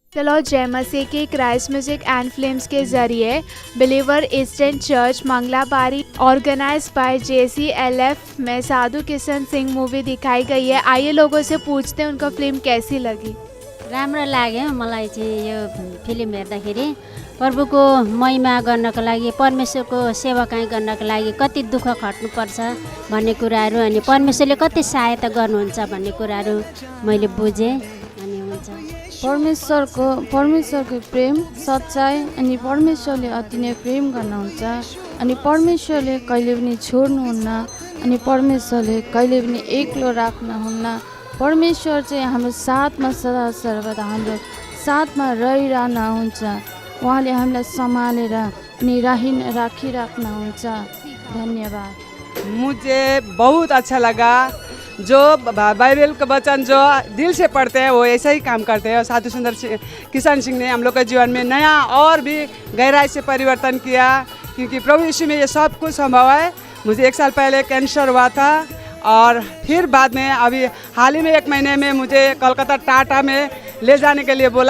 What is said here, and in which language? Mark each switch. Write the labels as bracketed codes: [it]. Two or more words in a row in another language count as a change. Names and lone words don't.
[hi] लॉर्ड जय मसीह की क्राइस्ट म्यूजिक एंड फिल्म्स के जरिए बिलीवर ईस्टर्न चर्च मंगलाबारी [en] organize by [hi] JCLF में साधु किशन सिंह मूवी दिखाई गई है। आइए लोगों से पूछते हैं उनको फिल्म कैसी लगी। [ne] राम्रो लाग्यो मलाई चाहिँ यो फिल्म हेर्दाखेरि प्रभुको महिमा गर्नको लागि परमेश्वरको सेवाकाई गर्नको लागि कति दुःख खट्नुपर्छ भन्ने कुराहरू अनि परमेश्वरले कति सहायता गर्नुहुन्छ भन्ने कुराहरू मैले बुझेँ अनि हुन्छ। परमेश्वरको प्रेम सच्चाइ अनि परमेश्वरले अति नै प्रेम गर्नुहुन्छ अनि परमेश्वरले कहिले पनि छोड्नुहुन्न अनि परमेश्वरले कहिले पनि एक्लो राख्नुहुन्न। परमेश्वर चाहिँ हाम्रो साथमा सदा सर्वदा हाम्रो साथमा रहिरहनुहुन्छ। उहाँले हामीलाई सम्हालेर अनि राखिराख्नुहुन्छ। धन्यवाद। [hi] मुझे बहुत अच्छा लगा। जो बाइबल का वचन जो दिल से पढ़ते हैं वो ऐसा ही काम करते हैं। साधु सुंदर किशन सिंह ने हम लोग के जीवन में नया और भी गहराई से परिवर्तन किया, क्योंकि प्रभु यीशु में ये सब कुछ संभव है। मुझे 1 साल पहले कैंसर हुआ था और फिर बाद में अभी हाल ही में 1 महीने में मुझे कोलकाता टाटा में ले जाने के लिए बोला।